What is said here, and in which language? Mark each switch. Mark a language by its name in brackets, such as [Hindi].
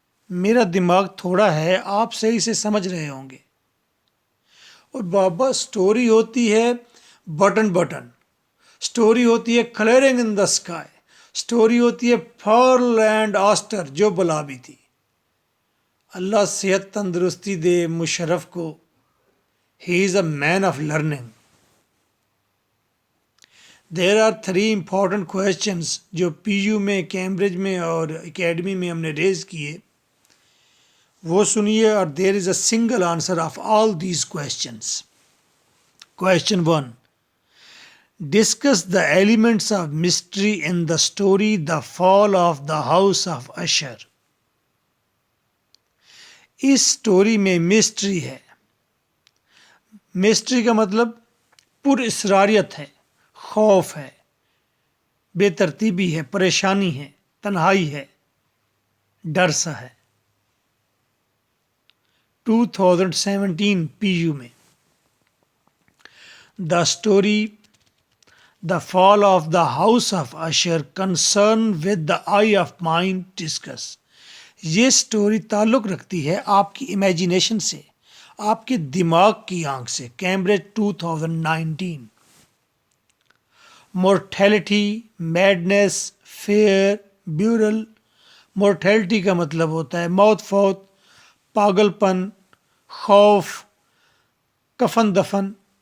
[Urdu] میرا دماغ تھوڑا ہے، آپ صحیح سے سمجھ رہے ہوں گے. اور بابا سٹوری ہوتی ہے بٹن بٹن، سٹوری ہوتی ہے colouring in the sky, story ہوتی ہے پرل اینڈ آسٹر جو بلابی تھی. اللہ صحت تندرستی دے مشرف کو. [English] He is a man of learning. There are 3 important questions [Urdu] جو پی یو میں، کیمبرج میں اور اکیڈمی میں ہم نے ریز کیے، وہ سنیے. [English] اور there is a single answer of all these questions. Question 1. Discuss the elements of mystery in the story The Fall of the House of Usher. [Urdu] اس story میں مسٹری ہے. مسٹری کا مطلب پر اسراریت ہے، خوف ہے، بے ترتیبی ہے، پریشانی ہے، تنہائی ہے، ڈر سا ہے. 2017 پی یو میں. [English] The story The Fall of the House of Usher concern with the eye of mind discuss. [Urdu] یہ سٹوری تعلق رکھتی ہے آپ کی امیجینیشن سے، آپ کے دماغ کی آنکھ سے. [English] Cambridge 2019. Mortality, madness, fear, burial. [Urdu] Mortality کا مطلب ہوتا ہے موت، فوت، پاگل پن، خوف، کفن دفن.